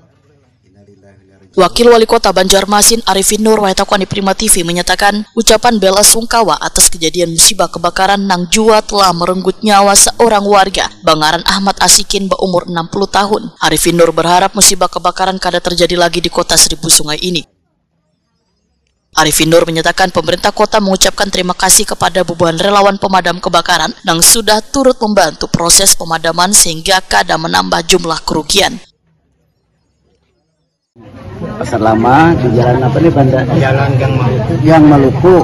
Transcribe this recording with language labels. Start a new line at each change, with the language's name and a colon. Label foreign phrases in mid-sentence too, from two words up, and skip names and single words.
Indonesian: Wakil Wali Kota Banjarmasin Arifin Nur Wahetakwani Prima TV menyatakan ucapan bela sungkawa atas kejadian musibah kebakaran nang jua telah merenggut nyawa seorang warga Bangaran Ahmad Asikin berumur 60 tahun. Arifin Nur berharap musibah kebakaran kada terjadi lagi di kota Seribu Sungai ini. Arifin Nur menyatakan pemerintah kota mengucapkan terima kasih kepada ribuan relawan pemadam kebakaran yang sudah turut membantu proses pemadaman sehingga kada menambah jumlah kerugian. Pasar Lama di jalan apa nih Banda? Jalan Gang Maluku.